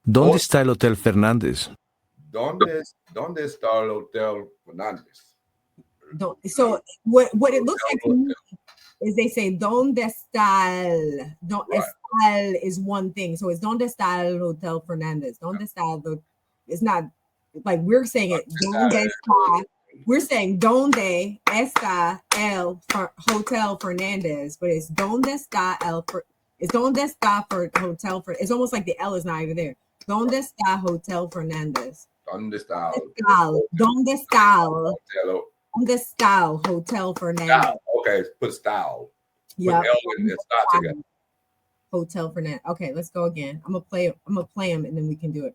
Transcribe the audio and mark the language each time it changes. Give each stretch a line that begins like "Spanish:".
Spanish: ¿Dónde está el Hotel Fernández? ¿Dónde está el Hotel Fernández?
English: So what it looks like to me is they say
Spanish: ¿Dónde está el?
English: Estar is one thing. So it's
Spanish: ¿Dónde está el Hotel Fernández? ¿Dónde está el?
English: It's not like we're saying it.
Spanish: ¿Dónde está?
English: We're saying
Spanish: ¿Dónde está el Hotel Fernández?
English: But it's
Spanish: ¿Dónde está el?
English: It's ¿Dónde está for Hotel for? It's almost like the L is not even there.
Spanish: ¿Dónde está Hotel Fernández? ¿Dónde está? ¿Dónde está? ¿Dónde está Hotel Fernández?
English: Okay, put style. Yeah. Put L and style together. Hotel Fernández. Okay, let's go again. I'm gonna play them and then we can do it.